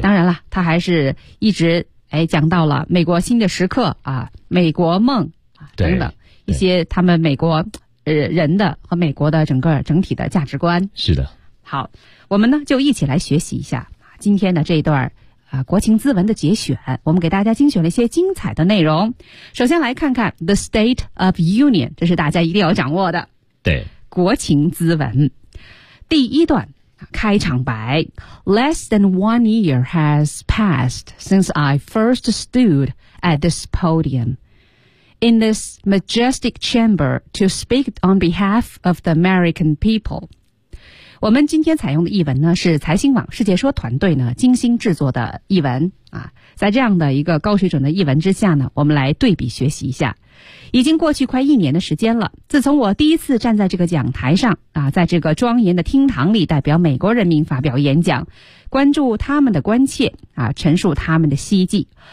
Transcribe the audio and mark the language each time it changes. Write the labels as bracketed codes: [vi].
[zh] 当然了，他还是一直讲到了美国新的时刻啊，美国梦啊等等一些他们美国人的和美国的整个整体的价值观。是的。好，我们呢就一起来学习一下今天的这一段国情咨文的节选，我们给大家精选了一些精彩的内容。首先来看看 The State of Union， 这是大家一定要掌握的。对，国情咨文第一段开场白 [en] ：Less than 1 year has passed since I first stood at this podium in this majestic chamber to speak on behalf of the American people。 [zh] 我们今天采用的译文呢，是财新网世界说团队呢精心制作的译文啊。在这样的一个高水准的译文之下呢，我们来对比学习一下。已经过去快一年的时间了，自从我第一次站在这个讲台上啊，在这个庄严的厅堂里代表美国人民发表演讲，关注他们的关切啊，陈述他们的希冀。